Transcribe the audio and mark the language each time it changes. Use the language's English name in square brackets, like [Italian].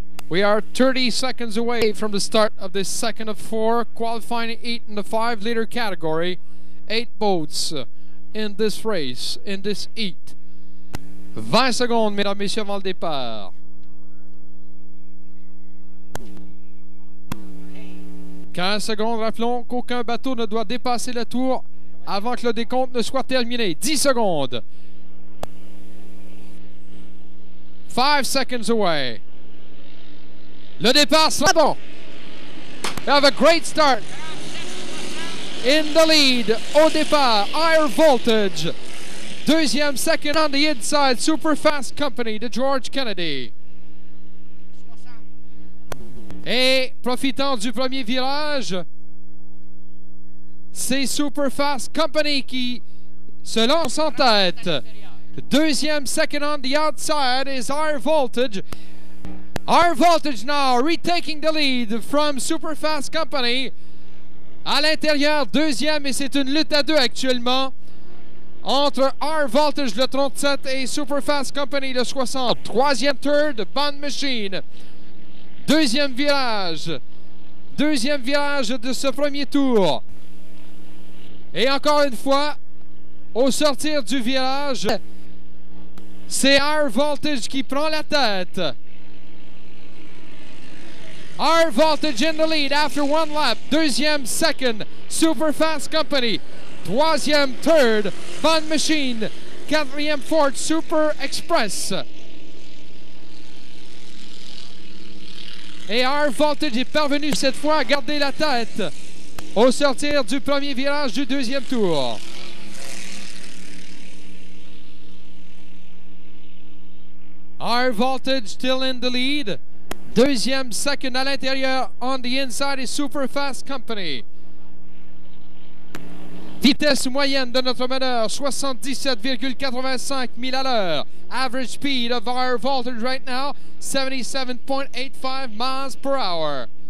[English] We are 30 seconds away from the start of the second of 4 qualifying heat in the 5-liter category. 8 boats in this race, in this heat. [French] 20 secondes, mesdames, messieurs, avant le départ. 15 secondes. Rappelons qu'aucun bateau ne doit dépasser la tour avant que le décompte ne soit terminé. 10 secondes. [English] 5 seconds away. [French] Le départ sera bon. [English] They have a great start. in the lead [French] au départ. [English] Higher Voltage. [French] Deuxième, [English] second on the inside. Super Fast Company de George Kennedy. [French] Et profitant du premier virage, c'est Super Fast Company qui se lance en tête. Deuxième, [English] second on the outside is Higher Voltage. Higher Voltage now retaking the lead from Super Fast Company. [French] À l'intérieur, deuxième, et c'est une lutte à deux actuellement entre Higher Voltage, le 37, et Super Fast Company, le 60. Troisième [English] third, [French] Bond Machine. Deuxième virage de ce premier tour. Et encore une fois, au sortir du virage, c'est Higher Voltage qui prend la tête. [English] Higher Voltage in the lead after one lap. [French] Deuxième, [English] second, [French] Super Fast Company. Troisième, [English] third, [French] Bond Machine. Quatrième, [English] fourth, [French] Super Express. Et Higher Voltage est parvenu cette fois à garder la tête au sortir du premier virage du deuxième tour. [English] Higher Voltage still in the lead. [French] Deuxième, [English] second [French] à l'intérieur, [English] on the inside [French] est Super Fast Company. Vitesse moyenne de notre meneur, 77,85 000 à l'heure. [English] Average speed of Higher Voltage right now, 77.85 miles per hour.